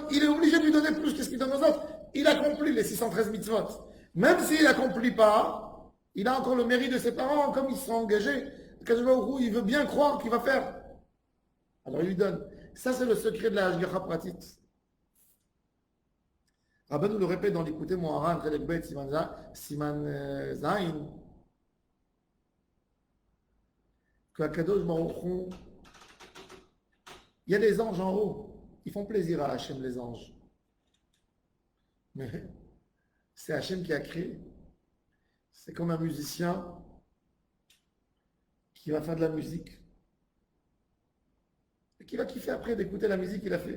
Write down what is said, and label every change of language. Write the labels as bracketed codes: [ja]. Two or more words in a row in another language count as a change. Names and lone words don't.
[fr] Il est obligé de lui donner plus que ce qu'il donne aux autres. Il accomplit les 613 mitzvot. Même s'il n'accomplit pas, il a encore le mérite de ses parents, comme ils sont engagés. Kadosh Baruch Hu, il veut bien croire qu'il va faire. Alors il lui donne. Ça, c'est le secret de la Hashgacha pratique. Rabban nous le répète dans l'écouter Moharan, [he] חלק ב, סימן ז, [fr] que Kadosh Baruch Hu, il y a des anges en haut. Ils font plaisir à Hachem, les anges. Mais c'est Hachem qui a créé. C'est comme un musicien qui va faire de la musique et qui va kiffer après d'écouter la musique qu'il a fait.